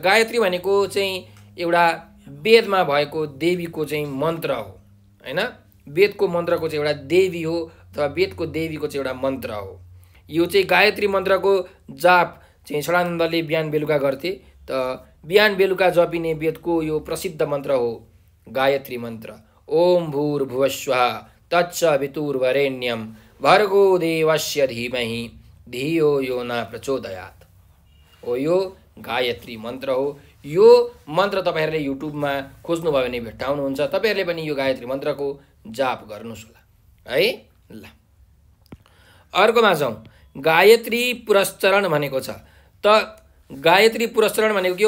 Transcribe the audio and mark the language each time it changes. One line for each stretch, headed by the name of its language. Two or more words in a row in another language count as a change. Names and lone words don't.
Nepali: गायत्री भनेको चाहिँ एउटा वेदमा भएको देवीको चाहिँ मन्त्र हो हैन। वेदको मन्त्रको चाहिँ एउटा देवी हो अथवा वेदको देवीको चाहिँ एउटा मन्त्र हो। यो चाहिँ गायत्री मन्त्रको जाप चाहिँ सदानन्दले बिहान बेलुका गर्थे। त बिहान बेलुका जपिने वेदको यो प्रसिद्ध मन्त्र हो गायत्री मन्त्र।
Sanskrit: ओम भूर्भुवस्वः तत्सवितुर्वरेण्यं भर्गो देवस्य धीमहि धियो यो न प्रचोदयात्।
Nepali: हो यो गायत्री मन्त्र हो। यो मन्त्र तपाईँहरूले युट्युबमा खोज्नुभयो भने भेट्टाउनुहुन्छ। तपाईँहरूले पनि यो गायत्री मन्त्रको जाप गर्नुहोस् होला है। ल अर्कोमा जाउँ। गायत्री पुरस्चरण भनेको छ। त गायत्री पुरस्चरण भनेको के हो?